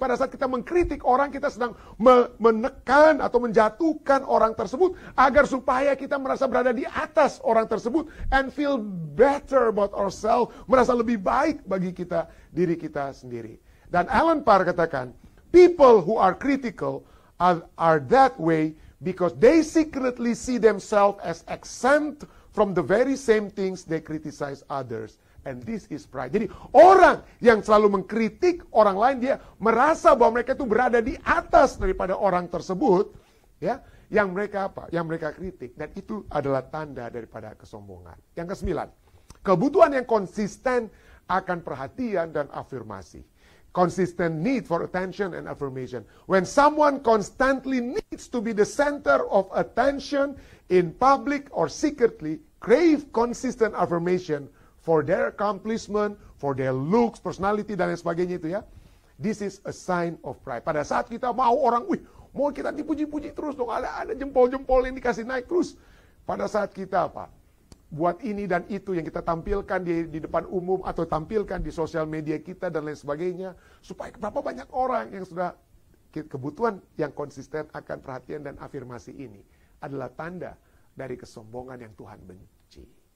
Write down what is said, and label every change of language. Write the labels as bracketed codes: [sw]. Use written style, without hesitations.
[id] Pada saat kita mengkritik orang, kita sedang menekan atau menjatuhkan orang tersebut agar supaya kita merasa berada di atas orang tersebut [en] and feel better about ourselves, [id] merasa lebih baik bagi diri kita sendiri. Dan Alan Parr katakan, [en] people who are critical are that way because they secretly see themselves as exempt from the very same things they criticize others. And this is pride. [id] Jadi orang yang selalu mengkritik orang lain, dia merasa bahwa mereka itu berada di atas daripada orang tersebut, ya, yang mereka kritik. Dan itu adalah tanda daripada kesombongan. Yang ke-9, kebutuhan yang konsisten akan perhatian dan afirmasi. [en] Consistent need for attention and affirmation. When someone constantly needs to be the center of attention in public or secretly, crave consistent affirmation for their accomplishment, for their looks, personality, [id] dan lain sebagainya itu ya. [en] This is a sign of pride. [id] Pada saat kita mau orang, mau kita dipuji-puji terus dong, ada jempol-jempol yang dikasih naik terus. Pada saat kita buat ini dan itu yang kita tampilkan di depan umum atau tampilkan di sosial media kita dan lain sebagainya, supaya berapa banyak orang yang sudah kebutuhan yang konsisten akan perhatian dan afirmasi ini adalah tanda dari kesombongan yang Tuhan benci.